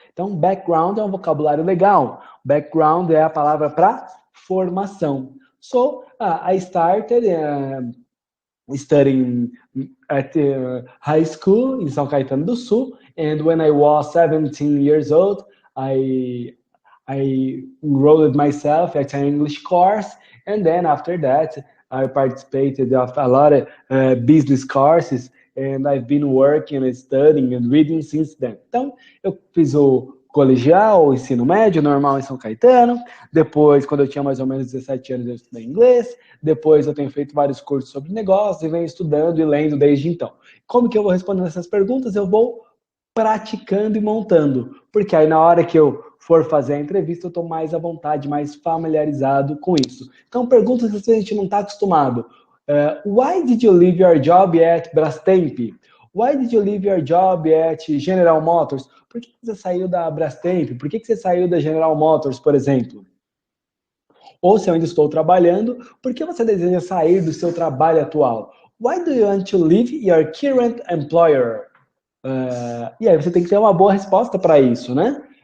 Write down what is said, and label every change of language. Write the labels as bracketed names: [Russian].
[Portuguese] Então, background é um vocabulário legal. Background é a palavra para formação. [English] So, I started studying at high school in São Caetano do Sul, and when I was 17 years old, I enrolled myself at an English course, and then after that, I participated of a lot of business courses, and I've been working and studying and reading since then. [Portuguese] Então, eu fiz o colegial, o ensino médio, normal em São Caetano. Depois, quando eu tinha mais ou menos 17 anos, eu estudei inglês. Depois, eu tenho feito vários cursos sobre negócios e venho estudando e lendo desde então. Como que eu vou respondendo essas perguntas? Eu vou praticando e montando. Porque aí, na hora que eu for fazer a entrevista, eu estou mais à vontade, mais familiarizado com isso. Então, perguntas que a gente não está acostumado. [English] Why did you leave your job at Brastemp? Why did you leave your job at General Motors? [Portuguese] Por que você saiu da Brastemp? Por que você saiu da General Motors, por exemplo? Ou se eu ainda estou trabalhando, por que você deseja sair do seu trabalho atual? [English] Why do you want to leave your current employer? [Portuguese] E aí você tem que ter uma boa resposta para isso, né?